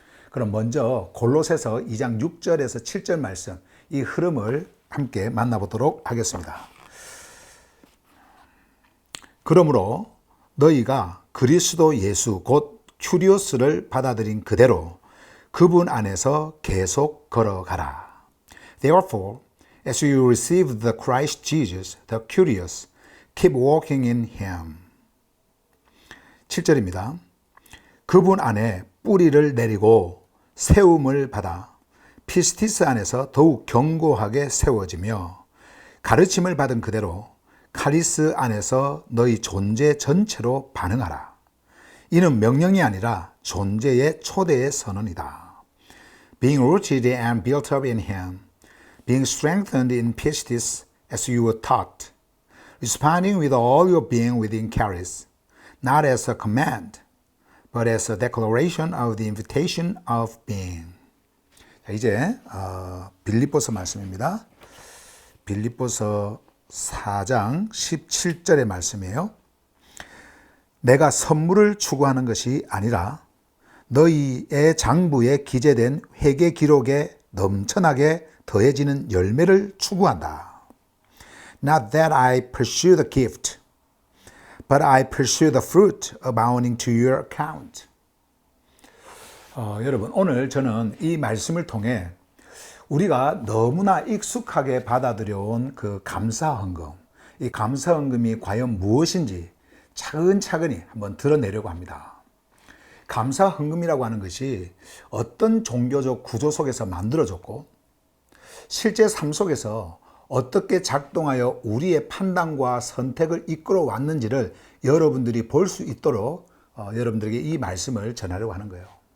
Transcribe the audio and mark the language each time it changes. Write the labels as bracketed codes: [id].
[ko] 그럼 먼저 골로새서 2장 6절에서 7절 말씀, 이 흐름을 함께 만나보도록 하겠습니다. 그러므로 너희가 그리스도 예수 곧 큐리오스를 받아들인 그대로 그분 안에서 계속 걸어가라. [en] Therefore, as you receive the Christ Jesus, the curious, keep walking in Him. [ko] 7절입니다. 그분 안에 뿌리를 내리고 세움을 받아 피스티스 안에서 더욱 견고하게 세워지며 가르침을 받은 그대로 카리스 안에서 너희 존재 전체로 반응하라. 이는 명령이 아니라 존재의 초대의 선언이다. [en] Being rooted and built up in Him, being strengthened in pistis as you were taught, responding with all your being within charis, not as a command, but as a declaration of the invitation of being. [ko] 자, 이제 빌립보서 말씀입니다. 빌립보서 4장 17절의 말씀이에요. 내가 선물을 추구하는 것이 아니라 너희의 장부에 기재된 회개 기록에 넘쳐나게 더해지는 열매를 추구한다. [en] Not that I pursue the gift, but I pursue the fruit abounding to your account. [ko] 여러분, 오늘 저는 이 말씀을 통해 우리가 너무나 익숙하게 받아들여온 그 감사헌금, 이 감사헌금이 과연 무엇인지 차근차근히 한번 드러내려고 합니다. 감사헌금이라고 하는 것이 어떤 종교적 구조 속에서 만들어졌고 실제 삶 속에서 어떻게 작동하여 우리의 판단과 선택을 이끌어 왔는지를 여러분들이 볼 수 있도록 여러분들에게 이 말씀을 전하려고 하는 거예요.